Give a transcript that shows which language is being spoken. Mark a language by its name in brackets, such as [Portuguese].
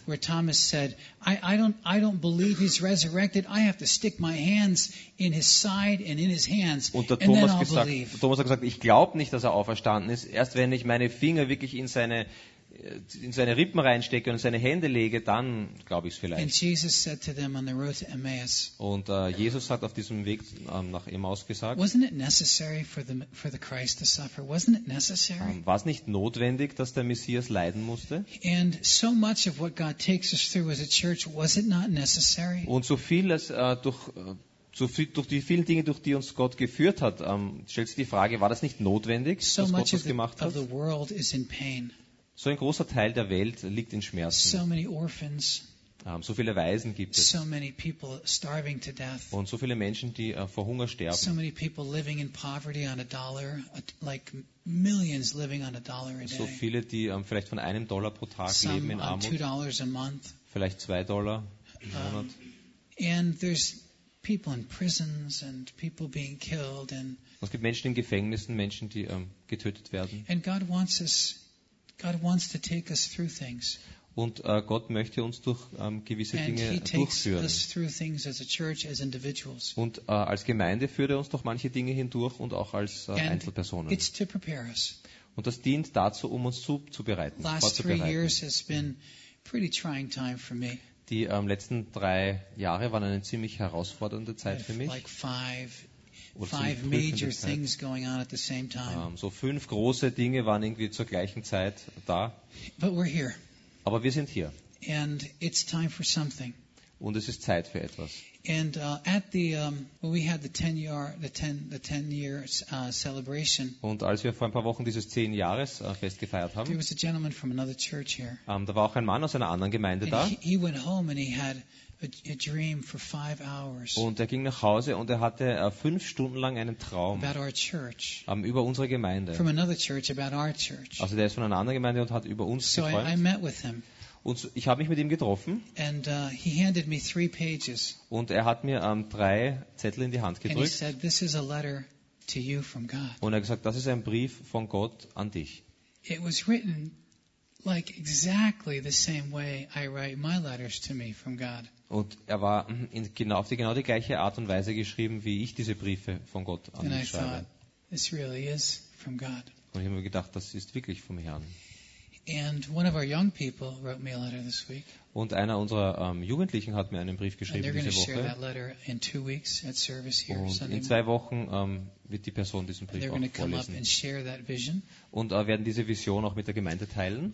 [English] Where Thomas said, I don't believe he's resurrected. I have to stick my hands in his side and in his hands. [German] Und der Thomas hat gesagt, ich glaube nicht, dass er auferstanden ist. Erst wenn ich meine Finger wirklich in seine Rippen reinstecke und in seine Hände lege, dann glaube ich es vielleicht. [English] And Jesus said to them on the road to Emmaus. [German] Und Jesus hat auf diesem Weg nach Emmaus gesagt. [English] Wasn't it necessary for the Christ to suffer? Wasn't it necessary? [German] War es nicht notwendig, dass der Messias leiden musste? [English] And so much of what God takes us through as a church, was it not necessary? [German] Und so viel es durch die vielen Dinge, durch die uns Gott geführt hat, stellt sich die Frage, war das nicht notwendig, so dass Gott das gemacht hat? [English] Of the world is in pain. [German] So ein großer Teil der Welt liegt in Schmerzen. [English] So many orphans. [German] So viele Waisen gibt es. [English] So many people starving to death. [German] Und so viele Menschen, die vor Hunger sterben. [English] So many people living in poverty on a dollar, like millions living on a dollar a day. [German] So viele, die vielleicht von einem Dollar pro Tag some leben in Armut. [English] $2 a month. [German] Vielleicht $2 im Monat. [English] And there's people in prisons and people being killed and. [German] Es gibt Menschen in Gefängnissen, Menschen, die getötet werden. [English] And God wants to take us through things. [German] Und Gott möchte uns durch gewisse and Dinge durchführen. [English] Us through things as a church, as individuals. [German] Und als Gemeinde führt er uns durch manche Dinge hindurch und auch als Einzelpersonen. [English] It's to prepare us. [German] Und das dient dazu, um uns zuzubereiten. Die letzten drei Jahre waren eine ziemlich herausfordernde Zeit für mich. [English] Like five major things going on at the same time. [German] So fünf große Dinge waren irgendwie zur gleichen Zeit da. [English] But we're here. [German] Aber wir sind hier. [English] And it's time for something. [German] Und es ist Zeit für etwas. [English] And at the we had the 10 year celebration. [German] Und als wir vor ein paar Wochen dieses 10 Jahres Fest gefeiert haben. [English] There was a gentleman from another church here. [German] Da war auch ein Mann aus einer anderen Gemeinde da. [English] He went home and he had a dream for 5 hours. [German] Und er ging nach Hause und er hatte 5 Stunden lang einen Traum [English] about our church. [German] Über unsere Gemeinde. [English] From another church about our church. [German] Also der ist von einer anderen Gemeinde und hat über uns geträumt. [English] So I met with him. [German] Und so, ich habe mich mit ihm getroffen. [English] And he handed me 3 pages. [German] Und er hat mir 3 Zettel in die Hand gedrückt. [English] And he said, this is a letter to you from God. [German] Und er hat gesagt, das ist ein Brief von Gott an dich. [English] It was written like exactly the same way I write my letters to me from God. [German] Und er war auf die gleiche Art und Weise geschrieben, wie ich diese Briefe von Gott an mich schreibe. [English] Thought, really [German] Und ich habe mir gedacht, das ist wirklich vom Herrn. [English] And one of our young people wrote me a letter this week. [German] Und einer unserer Jugendlichen hat mir einen Brief geschrieben diese Woche. [English] Share that letter in 2 weeks at service here. [German] Und in 2 Wochen wird die Person diesen Brief auch vorlesen. [English] And share that vision. [German] Und werden diese Vision auch mit der Gemeinde teilen.